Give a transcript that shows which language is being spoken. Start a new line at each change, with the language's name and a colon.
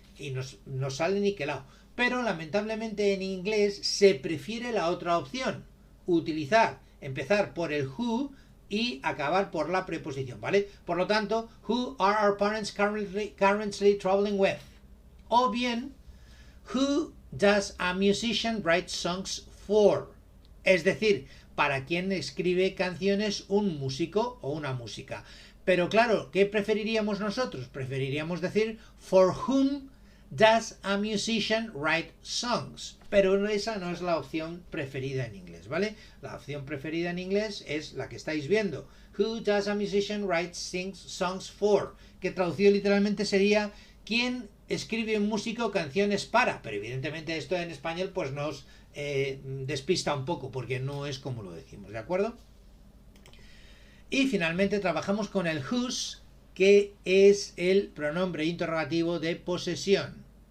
Spanish: Y nos sale niquelado. Pero lamentablemente en inglés se prefiere la otra opción, empezar por el who y acabar por la preposición, ¿vale? Por lo tanto,
English: who are our parents currently traveling with?
Spanish: O bien,
English: who does a musician write songs for?
Spanish: Es decir, ¿para quién escribe canciones un músico o una música? Pero claro, ¿qué preferiríamos nosotros? Preferiríamos decir
English: for whom does a musician write songs?
Spanish: Pero esa no es la opción preferida en inglés, ¿vale? La opción preferida en inglés es la que estáis viendo.
English: Who does a musician write songs for?
Spanish: Que traducido literalmente sería ¿quién escribe un músico canciones para? Pero evidentemente esto en español pues nos despista un poco porque no es como lo decimos, ¿de acuerdo? Y finalmente trabajamos con el whose, que es el pronombre interrogativo de posesión.